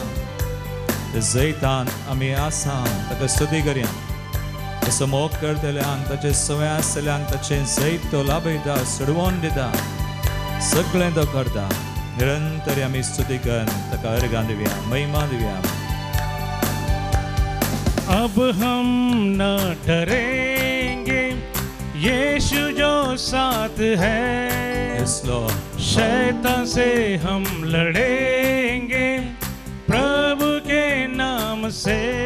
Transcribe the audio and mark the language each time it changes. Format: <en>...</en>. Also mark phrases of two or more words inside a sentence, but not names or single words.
<kok>ते जैतान आमी आसा ताका स्तुती करया. तसो मोग करतल्यांक, ताचे सवय आसतल्यांक ताचें जैत तो लाभयता, सोडवून दिता, सगळें तो करता. निरंतर आमी स्तुती करून ताका अर्गां दिवया, महिमा दिवया.</kok> <hi>अब हम न डरेंगे, यीशु जो साथ है.</hi> <en>Yes, Lord.</en> <hi>शैतान से हम लड़ेंगे प्रभु के नाम से.</hi>